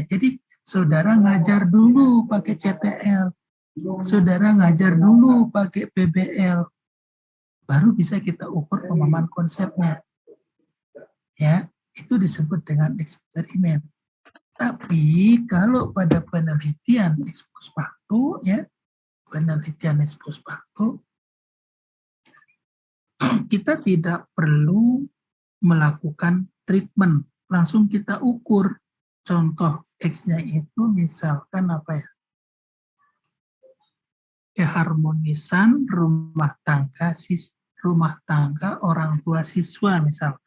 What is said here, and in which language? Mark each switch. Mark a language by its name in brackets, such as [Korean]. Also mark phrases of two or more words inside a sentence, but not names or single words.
[Indonesian] Jadi, saudara ngajar dulu pakai CTL. Saudara ngajar dulu pakai PBL. Baru bisa kita ukur pemahaman konsepnya. Ya, itu disebut dengan eksperimen. Tapi, kalau pada penelitian [Latin] ex post facto, [Indonesian] ya, penelitian [Latin] ex post facto, [Indonesian] kita tidak perlu melakukan treatment, langsung kita ukur. Contoh X-nya itu misalkan apa ya? Keharmonisan rumah tangga orang tua siswa misalkan.